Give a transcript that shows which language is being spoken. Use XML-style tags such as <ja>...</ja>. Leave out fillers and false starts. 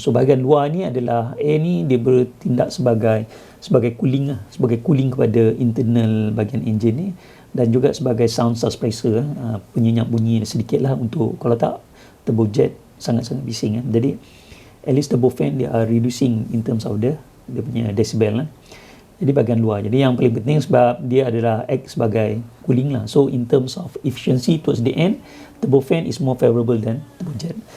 <ms>So bahagian luar ni adalah air ni dia bertindak sebagai cooling kepada internal bahagian enjin ni, dan juga sebagai sound suppressor, penyenyap bunyi sedikit lah, untuk kalau tak turbojet sangat-sangat bising.</ms> <en>Jadi at least turbofan they are reducing in terms of</en> <ms>dia punya</ms> <en>decibel.</en> <ms>Jadi bahagian luar. Jadi yang paling penting sebab dia adalah act sebagai cooling lah.</ms> <en>So in terms of efficiency towards the end, turbofan is more favorable than turbojet.</en>